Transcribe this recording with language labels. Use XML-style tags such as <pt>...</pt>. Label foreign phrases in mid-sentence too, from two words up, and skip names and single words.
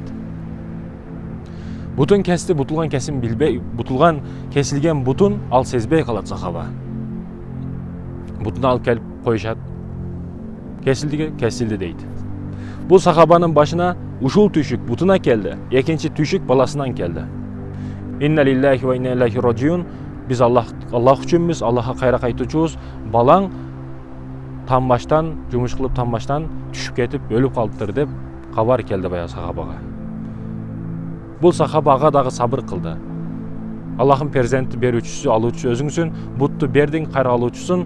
<ky>Бутун кести, бутулган кесим билбей, кесилген бутун ал сезбей калат сахаба. Бутуну алып келип коюшат. Кесилди дейт. Бул сахабанын башына ушул түйшүк бутуна келди. Экинчи түйшүк баласынан келди.</ky> <ar>إنا لله وإنا إليه راجعون.</ar> <ky>Биз Аллах үчүнбүз, Аллахка кайра кайтуучубуз. Балаң тамбаштан, жумуш кылып тамбаштан түшүп кетип өлүп калыптыр деп кабар келди баягы сахабага. Бул сахаба ага дагы сабыр кылды. Аллахын перзентти берүүчүсү, алуучусу өзүңсүн, бутту бердиң, кайра алуучусун.</ky>